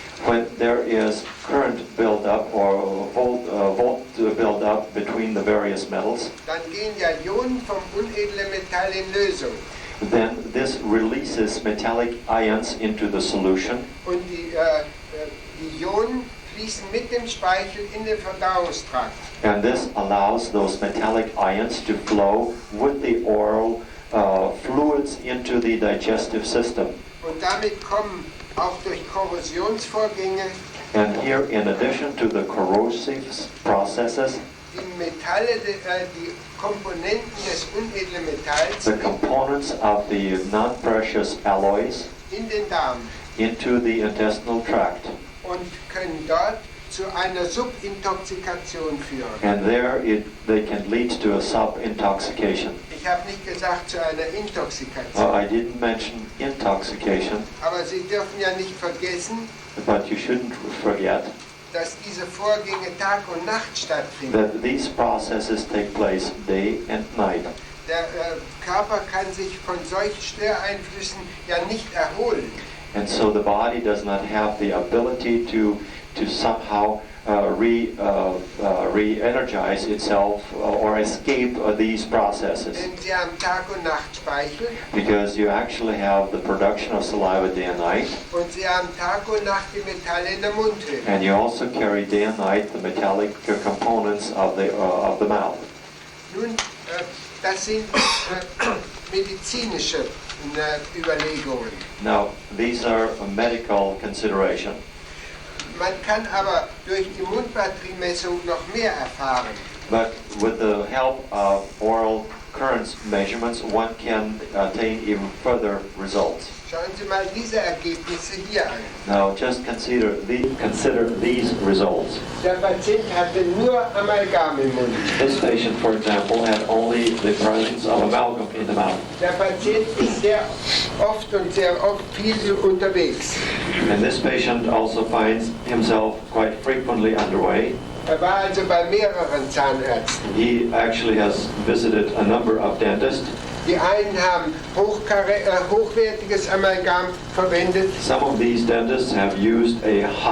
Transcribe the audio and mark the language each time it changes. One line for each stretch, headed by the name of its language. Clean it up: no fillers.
English: When there is current buildup or volt buildup between the various metals,
German: dann gehen ja Ionen vom unedlen Metall in Lösung.
English: then this releases metallic ions into the solution,
German: Und die Ionen fließen mit dem Speichel in den Verdauungstrakt.
English: and this allows those metallic ions to flow with the oral fluids into the digestive system.
German: Und damit kommen auch durch Korrosionsvorgänge
English: And here, in addition to the corrosive processes,
German: die Metalle, die Komponenten des unedlen Metalls
English: the components of the non-precious alloys
German: in den Darm
English: into the intestinal tract.
German: und können dort zu einer Subintoxikation führen.
English: And there they can lead to a sub-intoxication.
German: Ich habe nicht gesagt zu einer Intoxikation,
English: I didn't mention intoxication,
German: aber Sie dürfen ja nicht vergessen,
English: but you shouldn't forget
German: dass diese Vorgänge Tag und Nacht stattfinden.
English: that these processes take place day and night.
German: Der Körper kann sich von solchen Störeinflüssen ja nicht erholen.
English: And so the body does not have the ability to somehow re-energize itself or escape these processes,
German: Denn Sie haben Tag und Nacht Speichel
English: because you actually have the production of saliva day and night,
German: und Sie haben Tag und Nacht die Metalle in der Mundhöhle.
English: and you also carry day and night the metallic components of the mouth.
German: Nun, das sind medizinische Überlegungen.
English: Now, these are a medical consideration,
German: Man kann aber durch die Mundbatteriemessung noch mehr erfahren.
English: but with the help of oral currents measurements, one can attain even further results.
German: Schauen Sie mal diese Ergebnisse hier an.
English: Now, just consider these results.
German: Der Patient hatte nur Amalgam im Mund.
English: This patient, for example, had only the presence of amalgam in the mouth.
German: Der Patient ist sehr oft viel unterwegs.
English: And this patient also finds himself quite frequently underway.
German: War also bei mehreren Zahnärzten.
English: He actually has visited a number of dentists.
German: Die einen haben hochwertiges Amalgam verwendet.
English: Some of these dentists have used a